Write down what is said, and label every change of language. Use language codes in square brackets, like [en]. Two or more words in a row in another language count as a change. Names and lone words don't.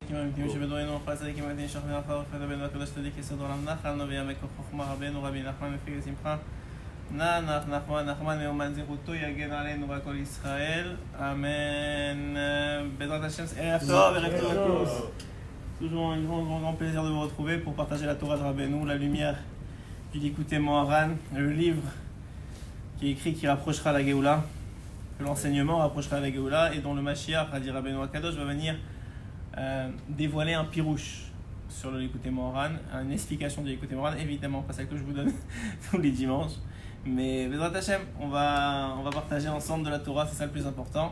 [he] הצדיקים האמיתיים שבדורנו, כל הצדיקים האמיתיים שוכבים אחר ופרד רבנו הקדוש צדיק יסוד עולם נחל נובע מכוח חוכמה רבנו רבי נחמן מפי שמחה נח נחמן מאומן זכותו יגן עלינו ועל כל ישראל אמן. בעזרת השם, ערב טוב [fr] à tous. Toujours un grand plaisir de vous retrouver pour partager la Torah de Rabbeinu, la lumière du Likutei Moharan, le livre qui est écrit qui rapprochera la Géoula, que l'enseignement rapprochera la Géoula et dont le Mashiach, Hadi [he] רבנו הקדוש, [fr] va venir dévoiler un pirouche sur le Likutei Moharan, une explication du Likutei Moharan, évidemment pas celle que je vous donne tous les dimanches, mais [he] בעזרת השם, [fr] on va partager ensemble de la Torah, c'est ça le plus important.